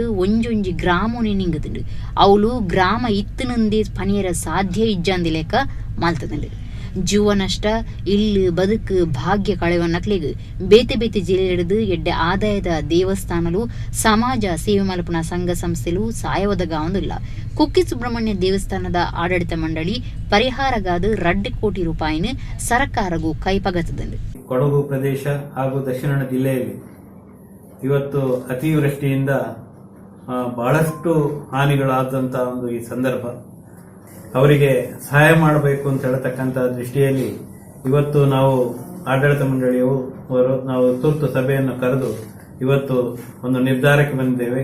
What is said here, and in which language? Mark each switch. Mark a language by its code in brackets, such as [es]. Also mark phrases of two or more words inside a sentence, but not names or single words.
[tcy] ಒಂಜೊಂಜಿ ಗ್ರಾಮೋನಿ ನಿಂಗದುಂಡು ಅವಳು ಗ್ರಾಮ ಇತ್ತನಂದೇ ಪನಿಯರ ಸಾಧ್ಯ ಇಜ್ಜಂದಿ ಲೆಕ್ಕ ಮಲ್ತದುಂಡು ಜೀವ ನಷ್ಟ ಇಲ್ಲು ಬದುಕು ಭಾಗ್ಯ ಕಳೆವನ್ನಕ್ಲೆಗ್ ಬೇತೆ ಬೇತೆ ಜಿಲ್ಲೆಡ್ದು ಎಡ್ಡೆ ಆದಾಯದ ದೇವಸ್ಥಾನಲು ಸಮಾಜ ಸೇವೆ ಮಲ್ಪನ ಸಂಘ ಸಂಸ್ಥೆಲು ಸಹಾಯ ಒದಗಾವಂದಿಲ್ಲ ಕುಕ್ಕೆ ಸುಬ್ರಹ್ಮಣ್ಯ ದೇವಸ್ಥಾನದ ಆಡಳಿತ ಮಂಡಳಿ ಪರಿಹಾರಗಾದ 2 ಕೋಟಿ ರೂಪಾಯಿನ ಸರ್ಕಾರಗೂ ಕೈಪಗತದಂಡು [kn] ಕೊಡಗು ಪ್ರದೇಶ ಹಾಗೂ ದಕ್ಷಿಣ ಜಿಲ್ಲೆಯಲ್ಲಿ ಇವತ್ತು ಅತಿವೃಷ್ಟಿಯಿಂದ ಬಹಳಷ್ಟು ಹಾನಿಗಳಾದಂತ ಒಂದು ಈ ಸಂದರ್ಭ ಅವರಿಗೆ ಸಹಾಯ ಮಾಡಬೇಕು ಅಂತ ಹೇಳತಕ್ಕಂತ ದೃಷ್ಟಿಯಲ್ಲಿ ಇವತ್ತು ನಾವು ಆಡಳಿತ ಮಂಡಳಿಯವರು ನಾವು ತುರ್ತು ಸಭೆಯನ್ನು ಕರೆದು ಇವತ್ತು ಒಂದು ನಿರ್ಧಾರಕ್ಕೆ ಬಂದಿದ್ದೇವೆ.